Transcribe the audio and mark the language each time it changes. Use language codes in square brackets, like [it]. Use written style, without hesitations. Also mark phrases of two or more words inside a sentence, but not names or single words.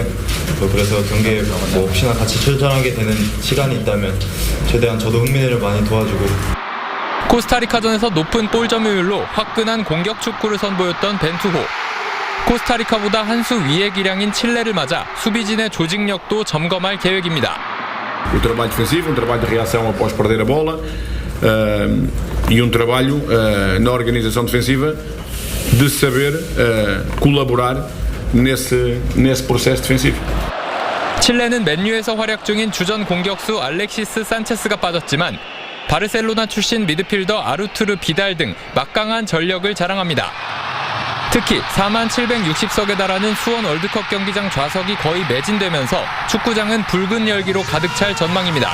[ko] 그래서 경기에 뭐 혹시나 같이 출전하게 되는 시간이 있다면 최대한 저도 흥민이를 많이 도와주고. 코스타리카전에서 높은 볼 점유율로 화끈한 공격 축구를 선보였던 벤투호. 코스타리카보다 한 수 위의 기량인 칠레를 맞아 수비진의 조직력도 점검할 계획입니다. [pt] O trabalho defensivo, trabalho de reação após perder a bola e trabalho na organização defensiva de saber colaborar nesse processo defensivo. [ko] 칠레는 맨유에서 활약 중인 주전 공격수 알렉시스 산체스가 빠졌지만 바르셀로나 출신 미드필더 아르투르 비달 등 막강한 전력을 자랑합니다. 특히 4760석에 달하는 수원 월드컵 경기장 좌석이 거의 매진되면서 축구장은 붉은 열기로 가득 찰 전망입니다.